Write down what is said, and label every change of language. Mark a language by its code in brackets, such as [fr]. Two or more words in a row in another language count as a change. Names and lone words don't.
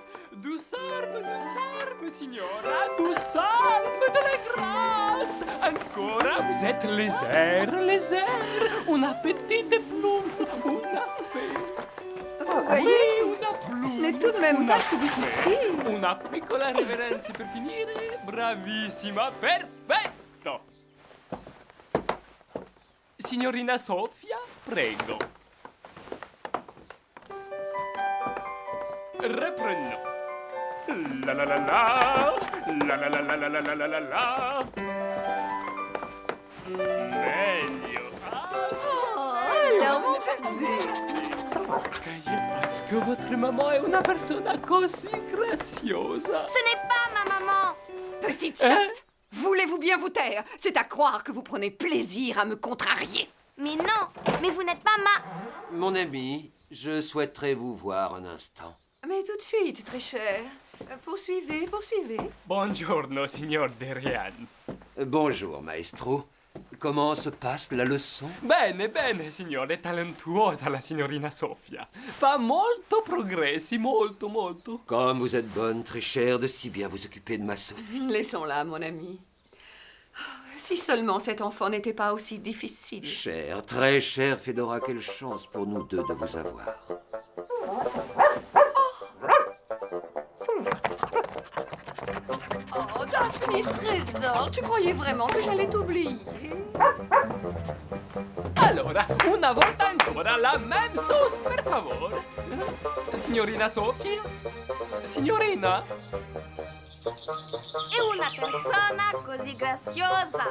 [fr] Douce arme, signora, douce arme de la grâce. Ancora, vous êtes les airs. Una petite plume, una fée. Vous voyez, Oui, una plume. ce n'est tout de même pas si difficile. [it] Una piccola reverenza per finire. Bravissima, perfetto. Signorina Sofia, prego. [fr] Reprenons. La la la la, la la la la la la la la la la. [it] Meglio. Ah, sì. [fr] Alors, mon bébé. Parce que votre maman est [it] una persona così graziosa. [fr] Ce n'est pas ma maman. Petite sotte, voulez-vous bien vous taire? C'est à croire que vous prenez plaisir à me contrarier. Mais non, mais vous n'êtes pas ma... Mon ami, je souhaiterais vous voir un instant. Mais tout de suite, très cher. Poursuivez. [it] Buongiorno, signor Derian. [fr] Bonjour, maestro. Comment se passe la leçon? [it] Bene, signore, talentuosa la signorina Sofia. Fa molto progressi, molto. [fr] Comme vous êtes bonne, très chère, de si bien vous occuper de ma Sophie. Laissons-la, mon ami. Si seulement cet enfant n'était pas aussi difficile. Chère, très chère Fedora, quelle chance pour nous deux de vous avoir. Oh, Daphnis Trésor, tu croyais vraiment que j'allais t'oublier? [it] Allora, una volta ancora [fr] la même sauce, [it] per favore. Signorina Sofia? Signorina? È una persona così graziosa.